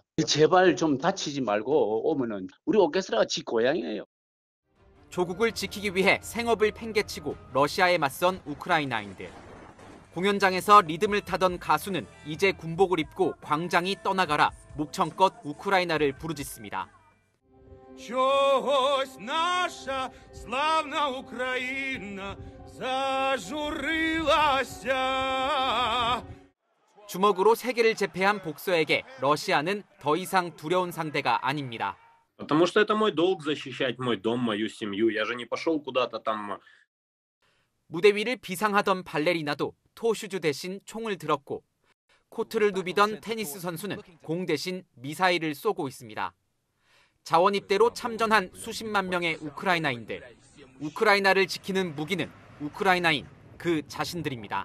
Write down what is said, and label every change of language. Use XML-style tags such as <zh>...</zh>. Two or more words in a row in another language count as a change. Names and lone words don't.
<ko>제발 좀 다치지 말고 오면은 우리 오케스트라가 지 고향이에요. 조국을 지키기 위해 생업을 팽개치고 러시아에 맞선 우크라이나인들. 공연장에서 리듬을 타던 가수는 이제 군복을 입고 광장이 떠나가라 목청껏 우크라이나를 부르짖습니다.</ko> <uk>Чогось наша славна Україна зажурилася.</uk> <ko>주먹으로 세계를 제패한 복서에게 러시아는 더 이상 두려운 상대가 아닙니다.</ko> <ru>Потому что это мой долг защищать мой дом, мою семью. Я же не пошел куда-то там.</ru> <ko>무대 위를 비상하던 발레리나도 토슈즈 대신 총을 들었고 코트를 누비던 테니스 선수는 공 대신 미사일을 쏘고 있습니다. 자원 입대로 참전한 수십만 명의 우크라이나인들. 우크라이나를 지키는 무기는 우크라이나인 그 자신들입니다.</ko>